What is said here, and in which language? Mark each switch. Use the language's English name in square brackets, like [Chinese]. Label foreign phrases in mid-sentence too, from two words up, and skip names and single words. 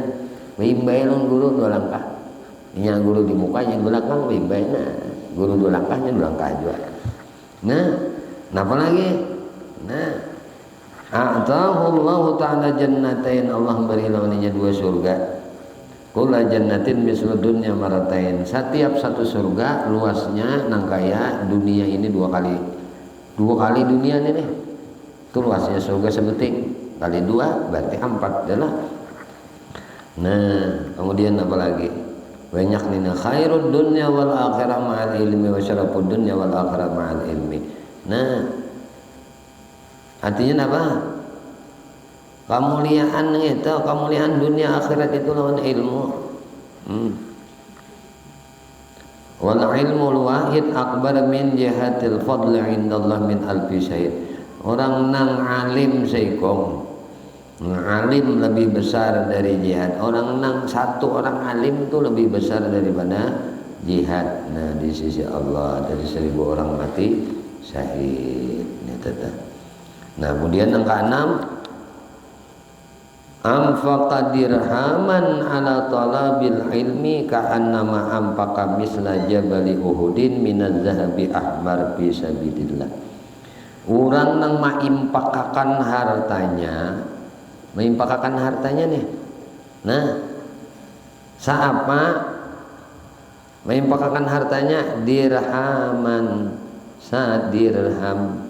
[Banjar] Baimbai lawan guru 2 langkah. Inya guru di mukanya di belakang baimbai nah. Guru 2 langkahnya 2 langkah juga. Nah, apa lagi? Nah, [Arabic] أعطاه الله تعالى جنتين, [Banjar] Allah beri lawannya 2 surga. [Arabic] كل جنة مثل الدنيا مرتين. [Banjar] Setiap satu surga luasnya nangkaya dunia ini dua kali dunia ini nih. Itu luasnya surga sebeting kali 2 berarti 4 adalah. Nah, kemudian apa lagi? Banyak nih [Arabic] خير الدنيا والآخرة مع العلم وشرف الدنيا والآخرة مع العلم. [Banjar] Nah, artinya apa? Kemuliaan dunia akhirat itu lawan ilmu. [Arabic] والعلم واحد أكبر من جهة الفضل عند الله من ألف شهيد. [Banjar] Orang nang alim seikong, alim lebih besar dari jihad. Orang nang satu orang alim itu lebih besar daripada jihad. Nah, di sisi Allah dari 1000 orang mati syahid. Nah, kemudian yang ke-6, [Arabic] أنفق درهما على طلب العلم كأنما أنفق مثل جبل أحد من الذهب أحمر في سبيل الله. [Banjar] Orang nang maimpakakan hartanya nih. Nah, saapa maimpakakan hartanya dirhaman sadirham.